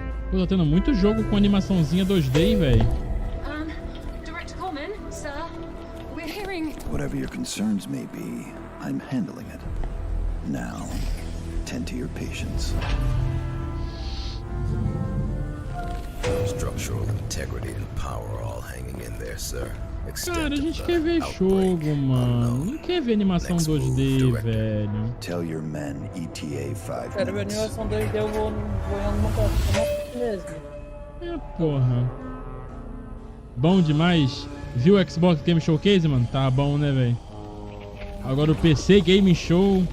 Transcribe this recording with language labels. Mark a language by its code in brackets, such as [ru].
[pt] Pô, tá tendo muito jogo com animaçãozinha 2D, velho. [en] Director Coleman, sir, we're hearing... Whatever your concerns may be, I'm handling it. Now, tend to your patients. Structural integrity and power all hanging in there, sir. [pt] Cara, a gente quer ver jogo, mano. Não quer ver animação 2D, velho. [en] Tell your men ETA 5 [pt] Quero ver animação 2D, eu vou em alguma coisa mesmo. É, porra. Bom demais. Viu o Xbox Game Showcase, mano? Tá bom, né, velho? Agora o PC Game Show.